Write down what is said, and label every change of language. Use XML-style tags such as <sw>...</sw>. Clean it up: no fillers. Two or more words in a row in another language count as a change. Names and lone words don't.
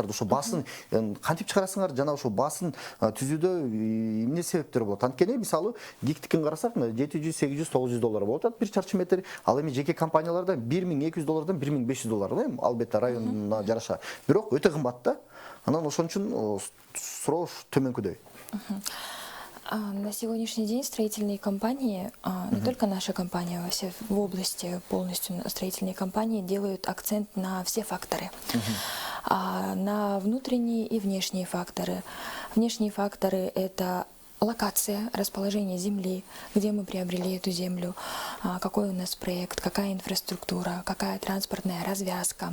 <ky>Ошо баасын кантип чыгарасыңар жана ошо баасын түзүүдө эмне себептер болот? Анткени мисалы гектикин карасак, $700, $800, $900 болот атат бир чарчы метр. Ал эми жеке компанияларда $1200 $1500, албетте районуна жараша. Бирок өтө кымбат да. Анан ошон үчүн суроо төмөнкүдөй.</ky> <ru>На сегодняшний день строительные компании, не только наша компания, вообще в области полностью строительные компании делают акцент на все факторы. На внутренние и внешние факторы. Внешние факторы – это локация, расположение земли, где мы приобрели эту землю, какой у нас проект, какая инфраструктура, какая транспортная развязка.</ru>